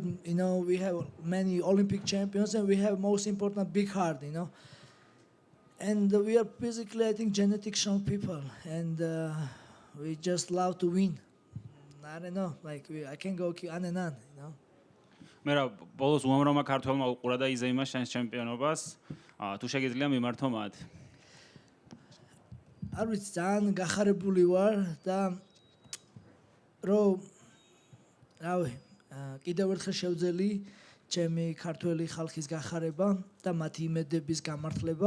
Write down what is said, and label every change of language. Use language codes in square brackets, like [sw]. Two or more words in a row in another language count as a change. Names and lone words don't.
[en] We have many Olympic champions, and we have most important big heart. And we are basically, I think, genetic strong people, and we just love to win. I don't know, I can go on and on, [ka] Merab, ბოლოს უამრავმა ქართველმა უყურა და იზეიმა შენს ჩემპიონობას. თუ შეგიძლია მიმართო მათ. არ ვიცი, ძალიან გახარებული ვარ და რომ რავი, კიდევ ერთხელ შევძელი ჩემი ქართველი ხალხის გახარება და მათი იმედების გამართლება.